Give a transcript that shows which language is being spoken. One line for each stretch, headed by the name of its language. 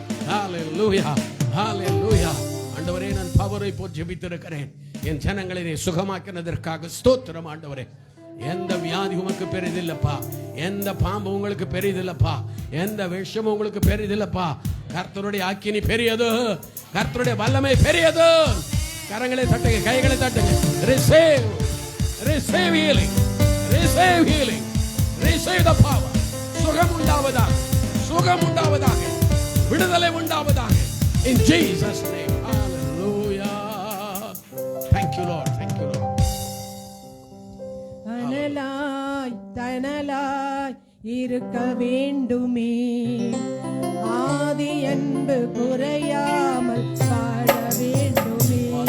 Tamil: ஹalleluya ஹalleluya. ஆண்டவரே, நான் பவரை போல் ஜெபித்திருக்கிறேன். என் ஜனங்களை நீ சுகமாக்கினதற்காக ஸ்தோத்திரம் ஆண்டவரே. எந்த வியாதி உமக்கு பெரிதில்லப்பா, எந்த பாம்பு உங்களுக்கு பெரிதில்லப்பா, எந்த விஷமும் உங்களுக்கு பெரிதில்லப்பா. கர்த்தருடைய அக்கினி பெரியது, கர்த்தருடைய வல்லமை பெரியது. கரங்களை தட்டுங்க, கைகளை தட்டுங்க.
English: Receive, receive healing, receive healing, receive the power.
Tamil: சுகம் உண்டாவதாக, சுகம் உண்டாவதாக, விடுதலை உண்டாவதாக.
English: In Jesus name, hallelujah. Thank you Lord, thank you Lord.
Tamil: தனலாய் தனலாய் இருக்க வேண்டுமே, ஆதி அன்பு குறையாமல் வாழ வேண்டுமே.